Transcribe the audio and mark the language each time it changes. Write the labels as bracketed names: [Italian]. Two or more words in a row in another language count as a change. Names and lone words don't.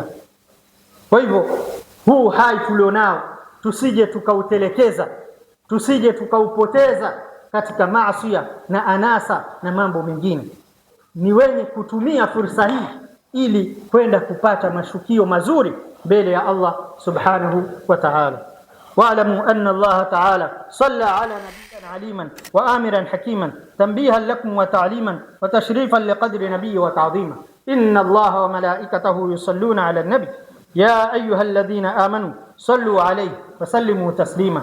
[Swahili] Kwa hivyo huu uhai tulionao tusije tukautelekeza, tusije tukaupoteza katika maasi na anasa na mambo mengine. Ni wenye kutumia fursa hii ili kwenda kupata mashukio mazuri mbele ya [Arabic] الله سبحانه وتعالى. واعلموا أن الله تعالى صلى على نبينا عليما وآمرا حكيما تنبيها لكم وتعليما وتشريفا لقدر نبي وتعظيما. إن الله وملائكته يصلون على النبي يا أيها الذين آمنوا صلوا عليه وسلموا تسليما.